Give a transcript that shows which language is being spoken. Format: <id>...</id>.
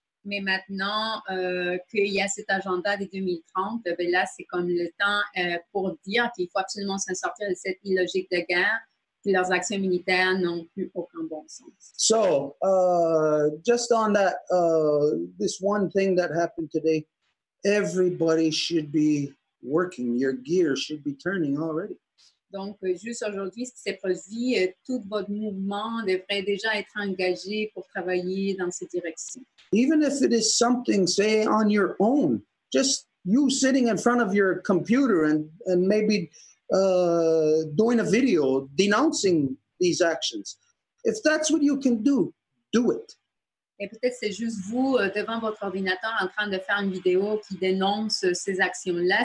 <fr>Mais maintenant qu'il y a cet agenda des 2030, ben là, c'est comme le temps pour dire qu'il faut absolument s'en sortir de cette illogique de guerre, que leurs actions militaires n'ont plus aucun bon sens.</fr> <en>So, just on that, this one thing that happened today, everybody should be working. Your gear should be turning already.</en> <fr>Donc, juste aujourd'hui, ce qui s'est produit, tout votre mouvement devrait déjà être engagé pour travailler dans cette direction.</fr> <en>Even if it is something, say, on your own, just you sitting in front of your computer and maybe doing a video denouncing these actions. If that's what you can do it.</en> <fr>Et peut-être c'est juste vous devant votre ordinateur en train de faire une vidéo qui dénonce ces actions-là.</fr>